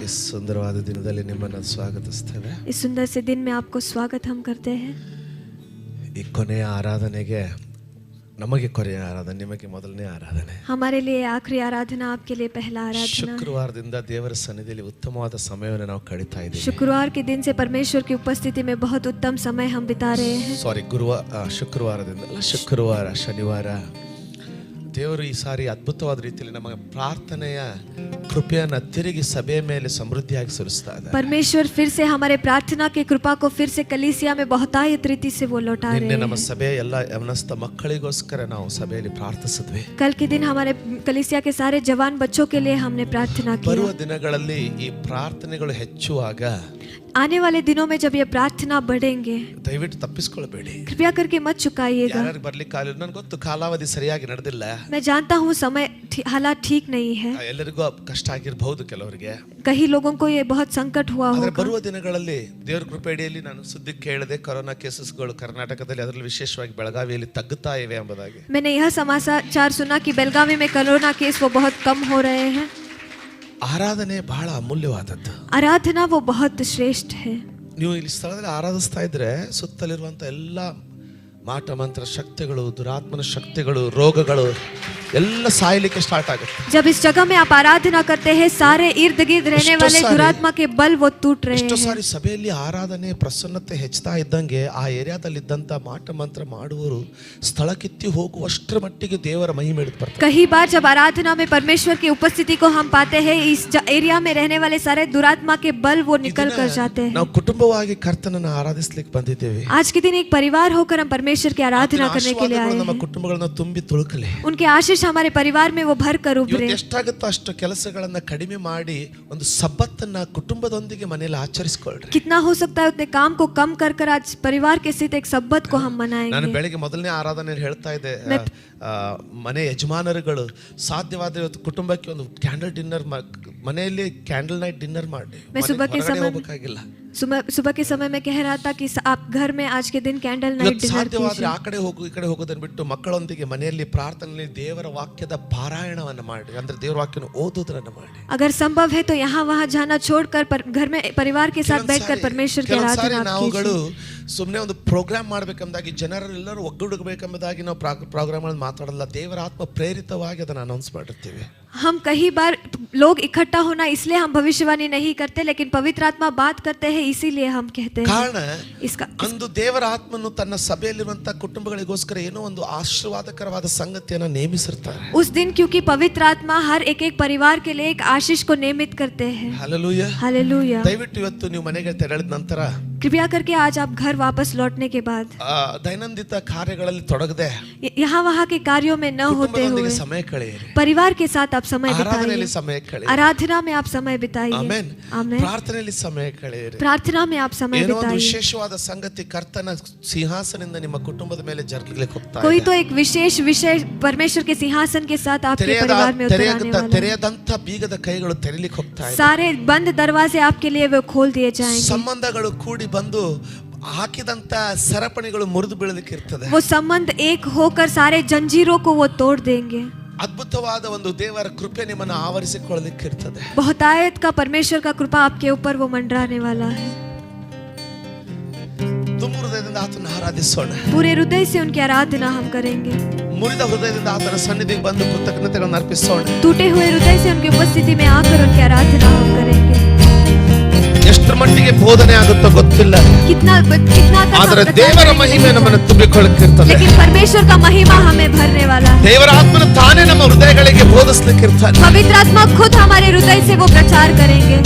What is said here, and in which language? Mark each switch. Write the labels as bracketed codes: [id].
[hi] इस [kn] ಸುಂದರವಾದ ದಿನದಲ್ಲಿ ನಿಮ್ಮನ್ನು ಸ್ವಾಗತಿಸುತ್ತೇವೆ. [hi] इस सुंदर से दिन में आपको स्वागत हम करते हैं. [kn] ಈ ಕೊನೆಯ ಆರಾಧನೆಗೆ ನಮಗೆ ಕೊನೆಯ ಆರಾಧನೆ, ನಿಮಗೆ ಮೊದಲನೇ ಆರಾಧನೆ. [hi] हमारे लिए आखिरी आराधना, आपके लिए पहला आराधना. [kn] ಶುಕ್ರವಾರದಿಂದ ದೇವರ ಸನ್ನಿಧಿಯಲ್ಲಿ ಉತ್ತಮವಾದ ಸಮಯವನ್ನು ನಾವು ಕಳೀತಾ ಇದ್ದೀವಿ. [hi] शुक्रवार के दिन से परमेश्वर की उपस्थिति में बहुत उत्तम समय हम बिता रहे हैं. [kn] ಶುಕ್ರವಾರದಿಂದ ಅಲ್ಲ, ಶುಕ್ರವಾರ ಶನಿವಾರ ದೇವರು ಈ ಸಾರಿ ಅದ್ಭುತವಾದ ರೀತಿಯಲ್ಲಿ ನಮ್ಮ ಪ್ರಾರ್ಥನೆಯ ಕೃಪೆಯನ್ನು ತಿರುಗಿ ಸಭೆಯ ಮೇಲೆ ಸಮೃದ್ಧಿಯಾಗಿ ಸುರಿಸ್ತಾ ಇದ್ದಾರೆ. [hi] परमेश्वर फिर से हमारे प्रार्थना की कृपा को फिर से कलीसिया में बहुतायत रीति से वो लौटा रहे हैं. [kn] ನಮ್ಮ ಸಭೆಯ ಎಲ್ಲ ಯವನಸ್ಥ ಮಕ್ಕಳಿಗೋಸ್ಕರ ನಾವು ಸಭೆಯಲ್ಲಿ ಪ್ರಾರ್ಥಿಸಿದ್ವಿ. [hi] कल के दिन हमारे कलीसिया के सारे जवान बच्चों के लिए हमने प्रार्थना की. [kn] ಬರುವ ದಿನಗಳಲ್ಲಿ ಈ ಪ್ರಾರ್ಥನೆಗಳು ಹೆಚ್ಚುವಾಗ [hi] आने वाले दिनों में जब ये प्रार्थना बढ़ेंगे, [kn] ದಯವಿಟ್ಟು ತಪ್ಪಿಸಿಕೊಳ್ಳಬೇಡಿ. [hi] कृपया करके मत चुकाइएगा. [kn] ಯಾರು ಬರ್ಲಿಕ್ಕೆ ಆಗಲಿಲ್ಲ, ನನಗೆ ಗೊತ್ತು ಕಾಲಾವಧಿ ಸರಿಯಾಗಿ ನಡೆದಿಲ್ಲ. [hi] मैं जानता हूँ समय हालात ठीक नहीं है. [kn] ಎಲ್ಲರಿಗೂ ಕಷ್ಟ ಆಗಿರಬಹುದು, ಕೆಲವರಿಗೆ [hi] कई लोगों को ये बहुत संकट हुआ [kn] ಆದರೆ [hi] होगा. [kn] ಬರುವ ದಿನಗಳಲ್ಲಿ ದೇವರ ಕೃಪೆಯಲ್ಲಿ ನಾನು ಸುದ್ದಿ ಕೇಳಿದೆ, ಕೊರೋನಾ ಕೇಸಸ್ಗಳು ಕರ್ನಾಟಕದಲ್ಲಿ, ಅದರಲ್ಲಿ ವಿಶೇಷವಾಗಿ ಬೆಳಗಾವಿಯಲ್ಲಿ ತಗ್ಗುತ್ತಾ ಇವೆ ಎಂಬುದಾಗಿ. [hi] मैंने यह समाचार सुना कि बेलगावी में कोरोना केस वो बहुत कम हो रहे हैं. [kn] ಆರಾಧನೆ ಬಹಳ ಅಮೂಲ್ಯವಾದದ್ದು. [hi] आराधना वो बहुत श्रेष्ठ है. [kn] ನೀವು ಇಲ್ಲಿ ಸ್ಥಳದಲ್ಲಿ ಆರಾಧಿಸ್ತಾ ಇದ್ರೆ ಸುತ್ತಲಿರುವಂತ ಎಲ್ಲ ಮಾಟ ಮಂತ್ರ ಶಕ್ತಿಗಳು, ದುರಾತ್ಮನ ಶಕ್ತಿಗಳು, ರೋಗಗಳು ಎಲ್ಲ ಸಾಯಲಿಕ್ಕೆ ಸ್ಟಾರ್ಟ್ ಆಗುತ್ತೆ. [hi] जब इस जगह में आप आराधना करते हैं, सारे इर्द गिर्द रहने वाले दुरात्मा के बल वो टूट रहे [kn] ಎಷ್ಟೋ [hi] हैं. [kn] ಸಾರಿ ಸಭೆಯಲ್ಲಿ ಆರಾಧನೆ ಪ್ರಸನ್ನತೆ ಹೆಚ್ಚುತ್ತಾ ಇದ್ದಂಗೆ ಆ ಏರಿಯಾದಲ್ಲಿ ಇದ್ದಂತ ಮಾಟ ಮಂತ್ರ ಮಾಡುವವರು ಸ್ಥಳಕ್ಕಿತ್ತಿ ಹೋಗುವಷ್ಟರ ಮಟ್ಟಿಗೆ ದೇವರ ಮಹಿಮೆ ಹಿಡಿದು ಬರ್ತಾರೆ. [hi] कई बार जब आराधना में परमेश्वर की उपस्थिति को हम पाते हैं, इस एरिया में रहने वाले सारे दुरात्मा के बल वो निकल कर जाते हैं. [kn] ನಾವು ಕುಟುಂಬವಾಗಿ ಕರ್ತನನ್ನು ಆರಾಧಿಸಲಿಕ್ಕೆ ಬಂದಿದ್ದೇವೆ. [hi] आज के दिन एक परिवार होकर हम परमेश्वर की आराधना करने के लिए आए [kn] ನಮ್ಮ [hi] हैं. [kn] ಕುಟುಂಬಗಳನ್ನ ತುಂಬಿ ತುಳುಕಲಿ. [hi] उनके आशीष हमारे परिवार में वो भर कर उभरे. [kn] ಎಷ್ಟಾಗುತ್ತೋ ಅಷ್ಟು ಕೆಲಸಗಳನ್ನ ಕಡಿಮೆ ಮಾಡಿ ಒಂದು ಸಬ್ಬತ್ತನ್ನ ಕುಟುಂಬದೊಂದಿಗೆ ಮನೆಯಲ್ಲಿ ಆಚರಿಸಿಕೊಳ್ಳ್ರಿ. [hi] कितना हो सकता है उतने काम को कम कर कर आज परिवार के साथ एक सब्बत को हम [kn] ನಾನು [hi] मनाएंगे. [kn] ಬೆಳಗ್ಗೆ ಮೊದಲನೇ ಆರಾಧನೆಯಲ್ಲಿ ಹೇಳ್ತಾ ಇದ್ದೆ, ಮನೆ ಯಜಮಾನರುಗಳು ಸಾಧ್ಯವಾದ ಇವತ್ತು ಕುಟುಂಬಕ್ಕೆ ಒಂದು ಕ್ಯಾಂಡಲ್ ಡಿನ್ನರ್, ಮನೆಯಲ್ಲಿ ಕ್ಯಾಂಡಲ್ ನೈಟ್ ಡಿನ್ನರ್ ಮಾಡಿ, ಹೋಗಬೇಕಾಗಿಲ್ಲ. [hi] सुबह के समय में कह रहा था कि आप घर में आज के दिन कैंडल नाइट डिनर [kn] ಸಾಧ್ಯವಾದ್ರೆ ಆ ಕಡೆ ಹೋಗು ಈ ಕಡೆ ಹೋಗೋದನ್ನ ಬಿಟ್ಟು ಮಕ್ಕಳೊಂದಿಗೆ ಮನೆಯಲ್ಲಿ ಪ್ರಾರ್ಥನೆಯಲ್ಲಿ ದೇವರ ವಾಕ್ಯದ ಪಾರಾಯಣವನ್ನು ಮಾಡಿ, ಅಂದ್ರೆ ದೇವರ ವಾಕ್ಯನ ಓದೋದನ್ನ ಮಾಡಿ. [hi] अगर संभव है तो यहाँ वहाँ जाना छोड़कर घर में परिवार के साथ बैठकर परमेश्वर की आराधना [kn] ನಾವುಗಳು ಸುಮ್ಮನೆ ಒಂದು ಪ್ರೋಗ್ರಾಮ್ ಮಾಡ್ಬೇಕೆಂಬುದಾಗಿ ಜನರೆಲ್ಲರೂ ಒಗ್ಗೂಡಬೇಕೆಂಬುದಾಗಿ ನಾವು ಪ್ರೋಗ್ರಾಮ್ಗಳನ್ನು ಮಾತಾಡಲ್ಲ. ದೇವರ ಆತ್ಮ ಪ್ರೇರಿತವಾಗಿ ಅದನ್ನು ಅನೌನ್ಸ್ ಮಾಡಿರ್ತೀವಿ. [hi] हम कई बार लोग इकट्ठा होना इसलिए हम भविष्यवाणी नहीं करते, लेकिन पवित्र आत्मा बात करते हैं इसीलिए हम कहते हैं. [kn] ಕಾರಣ [hi] इसका [kn] ಅಂದು ದೇವರ ಆತ್ಮನು ತನ್ನ ಸಭೆಯಲ್ಲಿರುವಂತಹ ಕುಟುಂಬಗಳಿಗೋಸ್ಕರ ಏನೋ ಒಂದು ಆಶೀರ್ವಾದಕರವಾದ ಸಂಗತಿಯನ್ನು ನೇಮಿಸಿರ್ತಾರೆ. [hi] उस दिन क्योंकि पवित्र आत्मा हर एक परिवार के लिए एक आशीष को नियमित करते हैं. [kn] Hallelujah [hi] hallelujah. [kn] ದಯವಿಟ್ಟು ಇವತ್ತು ನೀವು ಮನೆಗೆ ತೆರಳಿದ ನಂತರ [hi] कृपया करके आज आप घर वापस लौटने के बाद [kn] ದೈನಂದಿನ ಕಾರ್ಯಗಳಲ್ಲಿ ತೊಡಗದೆ [hi] यहाँ वहाँ के कार्यों में न होते हुए [kn] ಸಮಯ ಕಳೆಯಿರಿ. [hi] परिवार के साथ आप समय [kn] ಆರಾಧನೆಯಲ್ಲಿ [hi] बिताइए. [kn] ಸಮಯ ಕಳೆಯಿರಿ. [hi] आराधना में आप समय बिताइए. [kn] ಆಮೆನ್. [hi] आमेन. [kn] ಪ್ರಾರ್ಥನೆಯಲ್ಲಿ ಸಮಯ ಕಳೆಯಿರಿ. [hi] प्रार्थना में आप समय [kn] ಏನೋ ಒಂದು [hi] बिताइए. [kn] ವಿಶೇಷವಾದ ಸಂಗತಿ ಕರ್ತನ ಸಿಂಹಾಸನದಿಂದ ನಿಮ್ಮ ಕುಟುಂಬದ ಮೇಲೆ ಜರುಗಲಿಕ್ಕೆ ಹೋಗ್ತಾ ಇದೆ. [hi] कोई तो एक विशेष विषय परमेश्वर के सिंहासन के साथ आपके परिवार में उतर आने वाला है. [kn] ತೆರೆಯದಂತ ಬೀಗದ ಕೈಗಳು ತೆರೀಲಿಕ್ಕೆ ಹೋಗ್ತಾ ಇದೆ. [hi] सारे बंद दरवाजे आपके लिए वो खोल दिए जाएंगे. [kn] ಸಂಬಂಧಗಳು ಕೂಡಿ ಬಂದು ಹಾಕಿದಂತ ಸರಪಣಿಗಳು ಮುರಿದು ಬೀಳಲಿಕ್ಕೆ ಇರ್ತದೆ. [hi] वो संबंध एक होकर सारे जंजीरों को वो तोड़ देंगे. [kn] ಅದ್ಭುತವಾದ ಒಂದು ದೇವರ ಕೃಪೆ ನಿಮ್ಮನ್ನು ಆವರಿಸಿಕೊಳ್ಳಲಿಕ್ಕೆ ಇರ್ತದೆ. [hi] बहुतायत का परमेश्वर का कृपा आपके ऊपर वो मंडराने वाला है. [kn] ತುಂಬ ಹೃದಯದಿಂದ ಆತನ ಆರಾಧಿಸೋಣ. [hi] पूरे हृदय से उनकी आराधना हम करेंगे. [kn] ಮುರಿದ ಹೃದಯದಿಂದ ಆತನ ಸನ್ನಿಧಿಗೆ ಬಂದು ಕೃತಜ್ಞತೆಗಳನ್ನು ಅರ್ಪಿಸೋಣ. [hi] टूटे हुए हृदय से उनकी उपस्थिति में आकर उनकी आराधना हम करेंगे. [kn] ಎಷ್ಟರ ಮಟ್ಟಿಗೆ ಬೋಧನೆ ಆಗುತ್ತೋ ಗೊತ್ತಿಲ್ಲ, [hi] कितना [kn] ಆದರೆ ದೇವರ ಮಹಿಮೆ ನಮ್ಮನ್ನು ತುಂಬಿಕೊಳ್ಳಲಿಕ್ಕಿರ್ತದೆ. [hi] लेकिन परमेश्वर का महिमा हमें भरने वाला है. [kn] ದೇವರ ಆತ್ಮನು ತಾನೇ ನಮ್ಮ ಹೃದಯಗಳಿಗೆ ಬೋಧಿಸಲಿಕ್ಕಿರ್ತಾನೆ. [hi] पवित्र आत्मा खुद हमारे हृदय से वो प्रचार करेंगे,